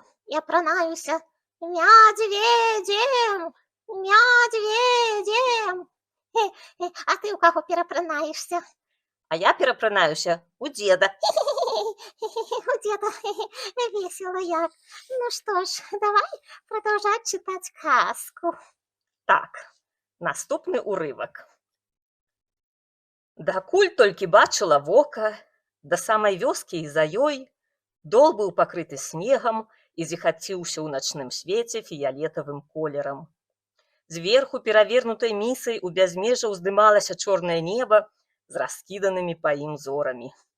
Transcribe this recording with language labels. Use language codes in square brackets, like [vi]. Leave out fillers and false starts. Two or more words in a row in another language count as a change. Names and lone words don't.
[be] Я апранаюся мядзведзем, мядзведзем. А ты ў каго перапранаешься? А я перапранаюся у дзеда. [ru] У деда весело як. Ну что ж, давай продолжать читать сказку. [be] Так, наступны урывак. Дакуль толькі бачыла вока, да самай вёскі і за ёй, дол быў пакрыты снегам і зіхаціўся ў начным свеце фіялетавым колерам. Зверху перавернутай місай у бязмежжа ўздымалася чорнае неба з раскіданымі па ім зорамі.